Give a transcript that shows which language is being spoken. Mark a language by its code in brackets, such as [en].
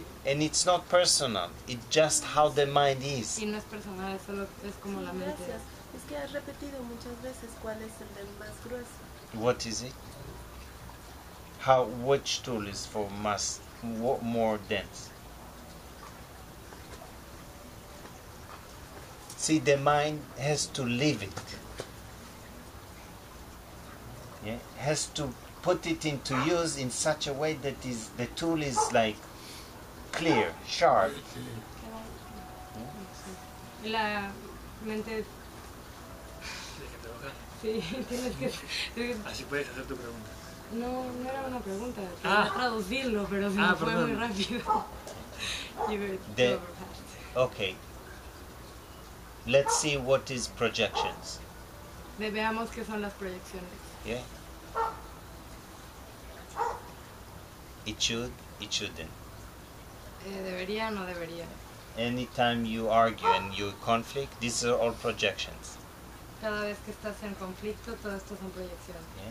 [en] And it's not personal, it's just how the mind is. [es] Y no es personal, es solo es como la mente. Gracias. Es que has repetido muchas veces cuál es el del más grueso. [en] What is it? Which tool is for more dense? See, the mind has to live it. Yeah, has to put it into use in such a way that the tool is like clear, sharp. [es] La mente... Sí, tienes que... Así puedes hacer tu pregunta. No, no era una pregunta, quería traducirlo, pero se me fue muy rápido. [en] You were so fast. Okay. Let's see what is projections. [es] Veamos qué son las proyecciones. [en] Yeah. It should, it shouldn't. [es] Debería, no debería. [en] Anytime you argue and you conflict, these are all projections. [es] Cada vez que estás en conflicto, todo esto son proyecciones.